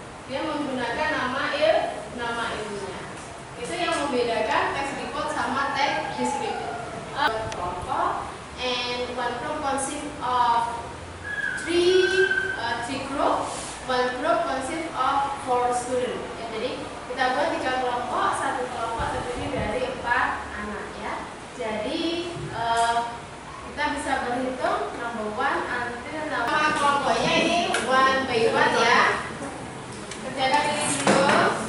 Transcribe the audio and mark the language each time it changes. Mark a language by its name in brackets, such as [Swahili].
[Indonesian] Dia menggunakan nama ilmunya. Itu yang membedakan text report sama text descriptive. Kelompok, [English] and one group consists of three group. One group consists of 4 students. [Indonesian] Ya, jadi kita buat 3 kelompok, satu kelompok terdiri dari 4 anak ya. Jadi kita bisa berhitung [English] number 1 until [Indonesian] nama kelompoknya ini [English] 1 by 1 [Indonesian] ya. Kerjakan ini dulu.